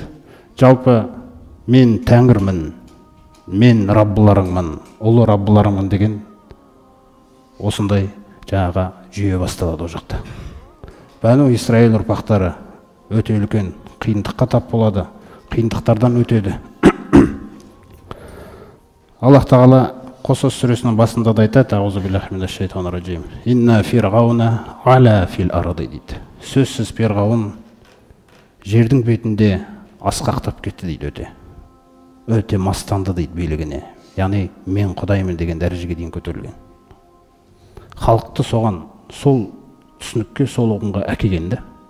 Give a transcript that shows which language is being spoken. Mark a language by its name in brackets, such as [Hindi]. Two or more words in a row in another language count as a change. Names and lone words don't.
[Kazakh] Жалпы мен тәңірмін, мен раббыларыңмын, ұлы раббыларыңмын деген осындай жаңағы жүйе басталады о жақта. Бәну Исраил ұрпақтары өте үлкен қиындыққа тап болады, қиындықтардан өтеді. Аллах Тағала Қосос сүресінің басында да айтады, [Arabic] أعوذ بالله من الشيطان الرجيم. إن فرعون علا في الأرض дейді. [Kazakh] Сөзсіз Перғауын жердің бетінде асқақтап кетті дейді, өте мастанды дейді билігіне. Яғни мен құдаймын деген дәрежеге дейін көтерілген. Халықты соған, сол түсінікке, сол ұғымға әкелгенді.